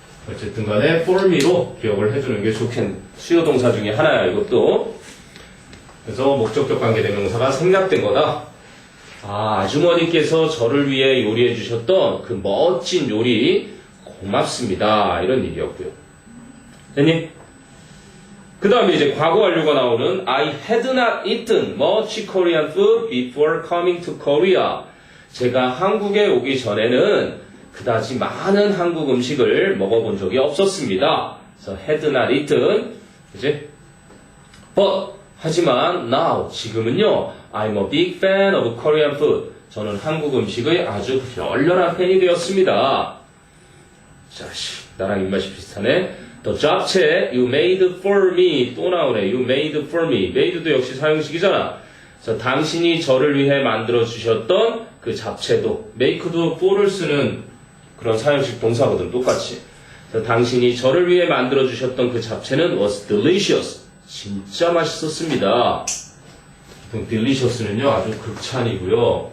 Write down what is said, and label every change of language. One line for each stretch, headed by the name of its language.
Korean: 어쨌든 간에 for me로 기억을 해주는 게 좋겠네. 수요 동사 중에 하나야, 이것도. 그래서 목적격 관계 대명사가 생략된 거다. 아주머니께서 저를 위해 요리해 주셨던 그 멋진 요리 고맙습니다. 이런 얘기였고요. 됐니? 그 다음에 이제 과거 완료가 나오는
English: I had not eaten much Korean food before coming to Korea.
Korean: 제가 한국에 오기 전에는 그다지 많은 한국 음식을 먹어본 적이 없었습니다. 그래서
English: had not eaten.
Korean: 그치?
English: But
Korean: 하지만
English: now
Korean: 지금은요.
English: I'm a big fan of Korean food.
Korean: 저는 한국 음식의 아주 열렬한 팬이 되었습니다. 자, 나랑 입맛이 비슷하네.
English: The 잡채 you made for me
Korean: 또 나오네.
English: You made for me.
Korean: made도 역시 사형식이잖아. 그래서 당신이 저를 위해 만들어 주셨던 그 잡채도 make도 for를 쓰는 그런 사형식 동사거든. 똑같이. 그래서 당신이 저를 위해 만들어 주셨던 그 잡채는
English: was delicious.
Korean: 진짜 맛있었습니다. 보통 delicious는요 아주 극찬이고요.